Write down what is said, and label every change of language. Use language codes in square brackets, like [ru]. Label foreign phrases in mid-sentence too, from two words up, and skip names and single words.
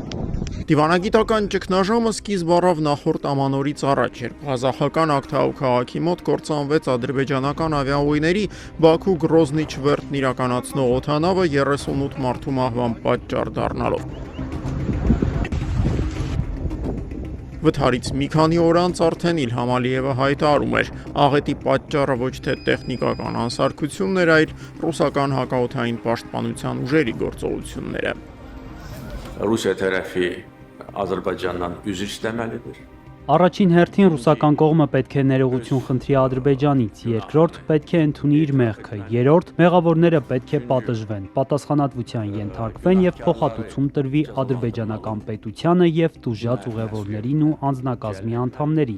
[hy] Դիվանագիտական ճգնաժամը սկիզբ առավ նախորդ ամանորից առաջ, երբ ղազախական Ակթաու քաղաքի մոտ կործանվեց ադրբեջանական ավիաուղիների Բաքու Գրոզնի չվերթն իրականացնող օդանավը 38 մարդու մահվան պատճառ դառնալով։ Վթարից մի քանի օր անց արդեն Իլհամ Ալիևը հայտարարում էր, աղետի պատճառը ոչ թե տեխնիկական անսարքությունն էր, այլ ռուսական հակաօդային պաշտպանության ուժերի գործողությունները։ [az] Rusiya tərəfi Azərbaycandan üzr istəməlidir. [hy] Առաջին հերթին ռուսական կողմը պետք է ներողություն խնդրի Ադրբեջանից, երկրորդ պետք է ընդունի իր մեղքը, երրորդ մեղավորները պետք է պատժվեն, պատասխանատվության ենթարկվեն եւ փոխհատուցում տրվի ադրբեջանական պետությանը եւ տուժած ուղևորներին ու անձնակազմի անդամներին։